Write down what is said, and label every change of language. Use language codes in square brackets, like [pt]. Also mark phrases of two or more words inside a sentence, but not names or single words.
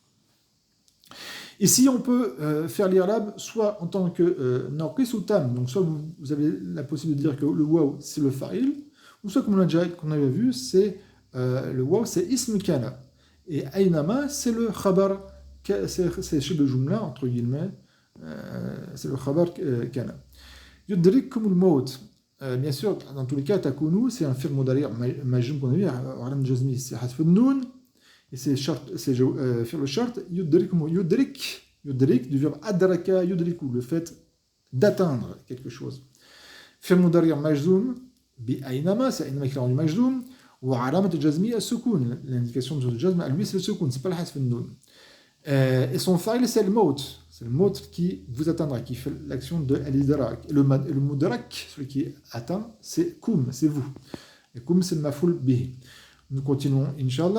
[fr] Ici, on peut faire l'irlab soit en tant que naqis ou tam, donc soit vous avez la possibilité de dire que le waw c'est le fa'il, ou soit comme qu'on avait vu, c'est le waw c'est [ar] اسم كان. [fr] Et aynama, c'est le khabar, c'est chez le jumla, entre guillemets, c'est le [ar] خبر كان. يدرككم الموت. [fr] Bien sûr, dans tous les cas, takunu, c'est un [ar] فعل مضارع مجزوم [fr] qu'on a vu, [ar] علامة جزمه, [fr] c'est [ar] حذف النون, [fr] et c'est [ar] فعل الشرط, [fr] yudrik, du verbe [ar] أدرك يدرك, [fr] le fait d'atteindre quelque chose. [ar] فعل مضارع مجزوم بأينما, [fr] c'est aynama qui est rendu majzoum, [ar] وعلامة الجزمية السكون. [fr] L'indication de jazm à lui c'est le sukun, c'est pas le [ar] حذف النون. [fr] Et son fa'il c'est le maut qui vous atteindra, qui fait l'action de al-idrak. Le mudrak, celui qui est atteint, c'est kum, c'est vous. Et kum c'est le [ar] مفعول به. [fr] Nous continuons inshallah.